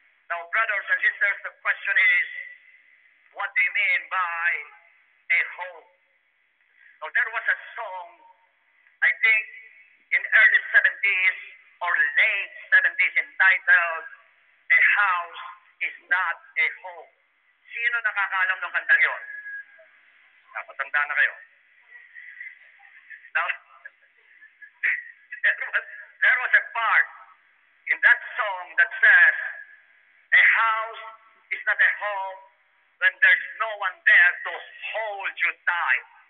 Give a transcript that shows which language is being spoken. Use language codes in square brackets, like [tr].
[en] Now, brothers and sisters, the question is, what do you mean by a home? Now, there was a song, I think, in early 70s or late 70s entitled, A House is Not a Home. [tl] Sino nakakaalam ng kantang yun? Napatanda na kayo. [en] Now, there was a part in that song that says, a house is not a home when there's no one there to hold you tight.